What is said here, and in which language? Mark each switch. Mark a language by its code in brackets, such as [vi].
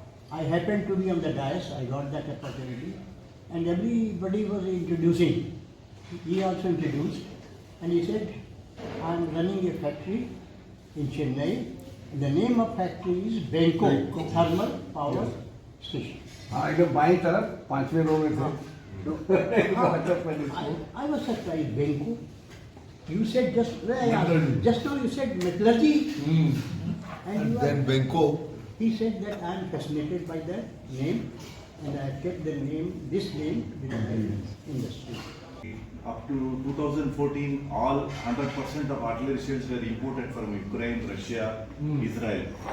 [en] I happened to be on the dais, I got that opportunity, and everybody was introducing. He also introduced, and he said, I am running a factory in Chennai. The name of factory is Benko Thermal Power Station. [hi] हाँ एकदम बाईं तरफ 5वें रो में थे [en] I was surprised, Benko. You said just now you said metallurgy. And you Then are, Benko. he said that I am fascinated by that name, and I kept the name, this name, with the industry. Up to 2014, all 100% of artillery shells were imported from Ukraine, Russia, Israel.